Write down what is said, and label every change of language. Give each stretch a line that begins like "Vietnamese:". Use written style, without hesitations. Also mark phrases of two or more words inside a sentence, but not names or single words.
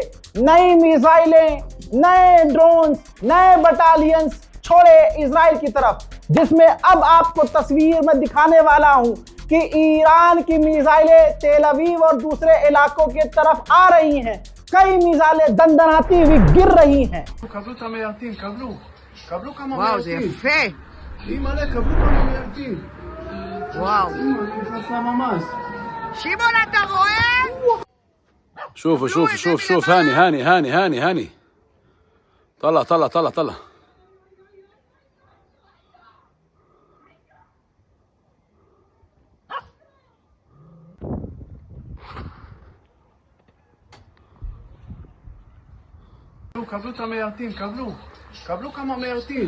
Hindi: नई मिसाइलें, नए ड्रोन्स, नए बटालियंस छोड़े इजराइल की तरफ, जिसमें अब आपको तस्वीर में दिखाने वाला हूं कि ईरान की मिसाइलें तेल अवीव और दूसरे इलाकों के तरफ आ रही हैं। कई मिसाइलें दंदनाती हुई गिर रही हैं।
Hebrew: וואו, זה יפה. וואו. שמעון, אתה רואה?
Arabic: شوفوا شوف شوف شوف هاني طلع
Hebrew: קבלו את המיירטים, קבלו כמה מיירטים.